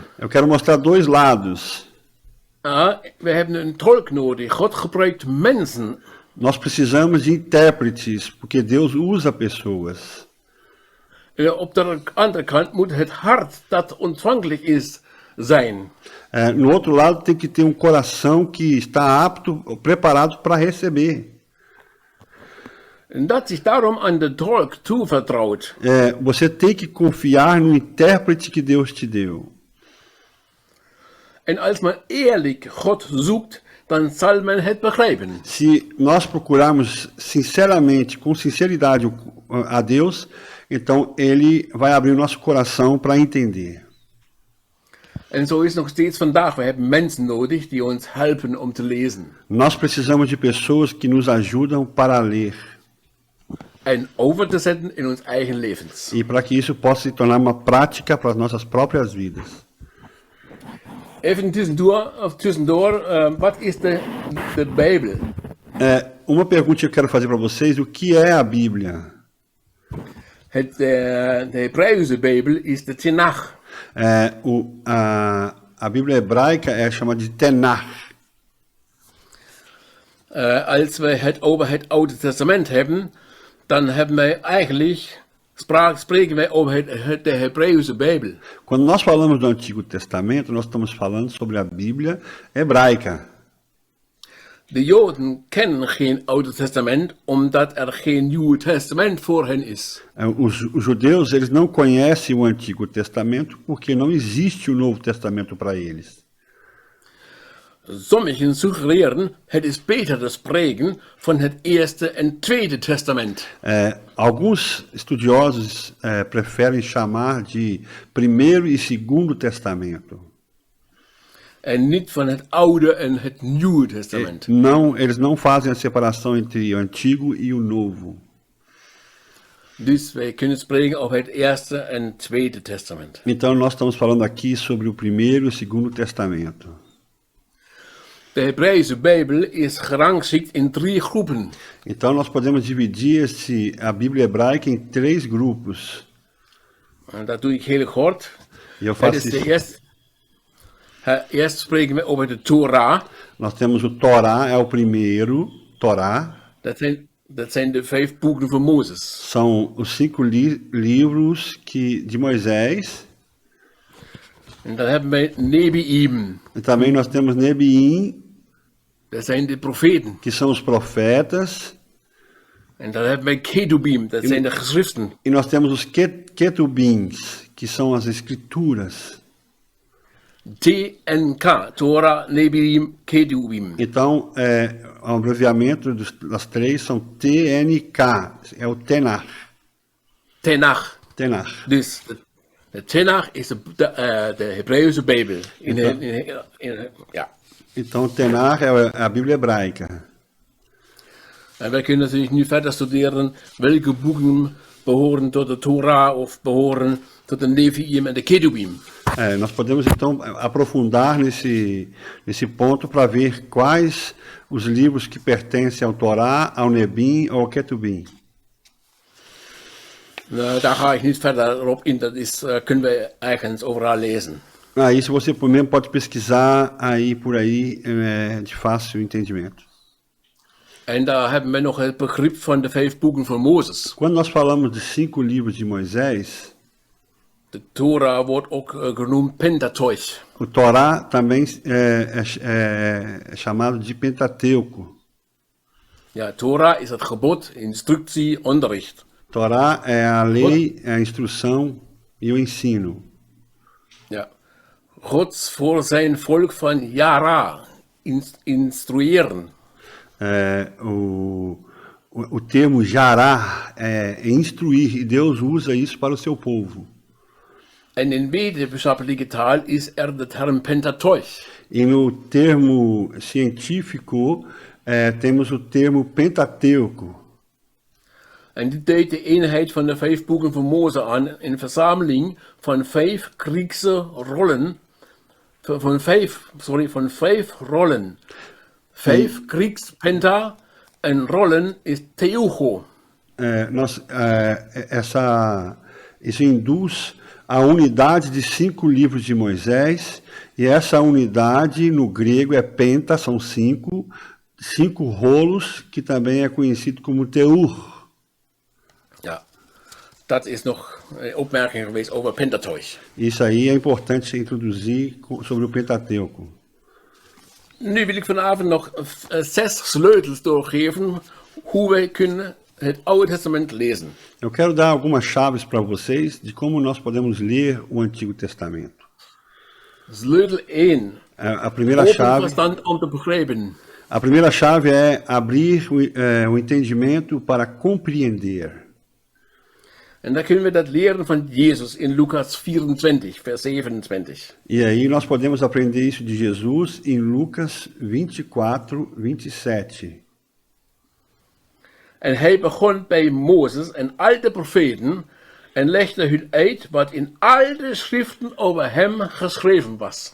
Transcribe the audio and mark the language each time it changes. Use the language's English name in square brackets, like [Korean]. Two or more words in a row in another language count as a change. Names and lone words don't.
[Portuguese] Eu quero mostrar dois lados. [Dutch] We hebben een tolk nodig. God gebruikt mensen. [Portuguese] Nós precisamos de intérpretes, porque Deus usa pessoas. [Dutch] Op de andere kant moet het hart dat ontvankelijk is zijn. [Portuguese] No outro lado tem que ter um coração que está apto, preparado para receber. [Dutch] En dat zich daarom aan de tolk toevertrouwt. [Portuguese] Você tem que confiar no intérprete que Deus te deu. [Dutch] En als men eerlijk God zoekt, dan zal men het begrijpen. [Portuguese] Se nós procurarmos sinceramente, com sinceridade a Deus, então Ele vai abrir o nosso coração para entender. [Dutch] En zo is nog steeds vandaag. We hebben mensen nodig die ons helpen om te lezen. [Portuguese] Nós precisamos de pessoas que nos ajudam para ler. [Dutch] En over te zetten in ons eigen levens. [Portuguese] E para que isso possa se tornar uma prática para as nossas próprias vidas. [Dutch] Even tussendoor, wat is de Bijbel? [Portuguese] Uma pergunta que eu quero fazer para vocês, o que é a Bíblia? [Dutch] De Hebreeuwse Bijbel is de Tanach. [Portuguese] A Bíblia hebraica é chamada de Tanach. [Dutch] Als we het over het Oude Testament hebben, dan hebben wij eigenlijk, spreken wij over de Hebreeuwse Bijbel. [Portuguese] Quando nós falamos do Antigo Testamento, nós estamos falando sobre a Bíblia hebraica. [Dutch] De Joden kennen geen Oude Testament, omdat er geen Nieuwe Testament voor hen is. [Portuguese] Os judeus, eles não conhecem o Antigo Testamento porque não existe o Novo Testamento para eles. [Dutch] Sommigen suggereren het is beter te spreken van het Eerste en Tweede Testament. [Portuguese] Alguns estudiosos preferem chamar de Primeiro e Segundo Testamento. [Dutch] En niet van het Oude en het Nieuwe Testament. [Portuguese] Não, eles não fazem a separação entre o Antigo e o Novo. [Dutch] Dus wij kunnen spreken over het Eerste en Tweede Testament. [Portuguese] Então nós estamos falando aqui sobre o Primeiro e o Segundo Testamento. [Dutch] De Hebreeuwse Bijbel is gerangschikt in 3 groepen. [Portuguese] Então nós podemos dividir a Bíblia hebraica em 3 grupos. [Dutch] En dat doe ik heel kort. [Portuguese] E eu [Dutch] Het [Portuguese] faço [Dutch] is [Portuguese] isso. [Dutch] Eerst spreken we over de Torah. [Portuguese] Nós temos o Torá, é o primeiro, Torá. [Dutch] Dat zijn de 5 boeken van Mozes. [Portuguese] São os 5 livros de Moisés. [Dutch] En dan hebben wij Nebi'im. [Portuguese] E também nós temos Nebiim, [Dutch] Dat zijn de profeten. [Portuguese] que são os profetas. [Dutch] En dan hebben wij Ketubim. Dat zijn de geschriften. [Portuguese] E nós temos os Ketubins, que são as escrituras. [Dutch] TNK. Torah, Nebi'im, Ketubim. [Portuguese] Então, o abreviamento das 3 são TNK, é o Tenach. Tenach. Tenach. [Dutch] Dus de Tenach is de Hebreeuwse Bijbel. Ja. [Portuguese] Então, o Tenach é a Bíblia hebraica. [Dutch] En wij kunnen natuurlijk nu verder studeren welke boeken behoren tot de Torah of behoren tot de Nevi'im en de Ketubim. [Portuguese] Nós podemos então aprofundar nesse ponto para ver quais os livros que pertencem ao Torá, ao Nebim ou ao Ketubim. [Dutch] Nou, daar ga ik niet verder op in, dat is, kunnen we ergens overal lezen. [Portuguese] Isso você mesmo pode pesquisar aí por aí de fácil entendimento. [Dutch] En daar hebben we nog het begrip van de 5 boeken van Mozes. [Portuguese] Quando nós falamos de 5 livros de Moisés, [Dutch] De Torah wordt ook genoemd Pentateuch. [Portuguese] o Torá também é chamado de Pentateuco. [Dutch] Ja, Torah is het gebod, instructie, onderricht. [Portuguese] Torá é a lei, é a instrução e o ensino. [Dutch] Ja. God voor zijn volk van Yara instrueren. [Portuguese] O termo jará é instruir, e Deus usa isso para o seu povo. [Dutch] En in wetenschappelijke taal is de term Pentateuch. [Portuguese] E no termo científico, temos o termo Pentateuco. [Dutch] En dit duidt de eenheid van de 5 boeken van Mozes aan, een verzameling van 5 Griekse rollen, van 5 rollen. 5 Grieks penta en rollen is teugo. [Portuguese] Isso induz a unidade de 5 livros de Moisés, e essa unidade no grego é penta, são 5 rolos, que também é conhecido como teur. [Dutch] Ja, dat is nog een opmerking geweest over Pentateuch. [Portuguese] Isso aí é importante introduzir sobre o Pentateuco. [Dutch] Nu wil ik vanavond nog 6 sleutels doorgeven hoe wij kunnen het Oude Testament lezen. [Portuguese] Eu quero dar algumas chaves para vocês de como nós podemos ler o Antigo Testamento. [Dutch] Sleutel 1. [Portuguese] A primeira [Dutch] Open [Portuguese] chave, [Dutch] verstand om te begrijpen. [Portuguese] a primeira chave é abrir o entendimento para compreender. [Dutch] En dan kunnen we dat leren van Jezus in Lucas 24, vers 27. [Portuguese] E aí nós podemos aprender isso de Jesus em Lucas 24, 27. [Dutch] En hij begon bij Mozes en al de profeten en legde hun uit wat in al de schriften over hem geschreven was.